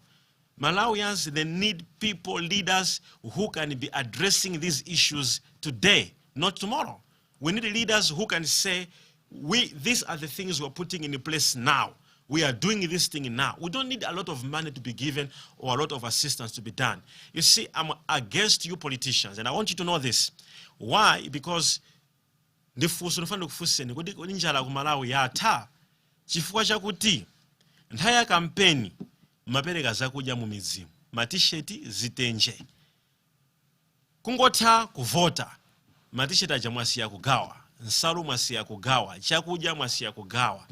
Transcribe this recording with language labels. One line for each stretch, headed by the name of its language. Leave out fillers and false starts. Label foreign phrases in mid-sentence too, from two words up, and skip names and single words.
English: Malawians, they need people, leaders who can be addressing these issues today, not tomorrow. We need leaders who can say, these are the things we're putting in place now. We are doing this thing now. We don't need a lot of money to be given or a lot of assistance to be done. You see, I'm against you politicians, and I want you to know this. Why?
Nyanja: Because ndifunso nifana kufuseni kodi njala ku Malawi yatha chifukwa chakuti nthawi ya kampeni mapereka zakudya mu midzimu, matisheti zitenje. Kungotha kuvota, matisheti aja mwasiya kugawa, nsalu mwasiya kugawa, chakudya mwasiya kugawa.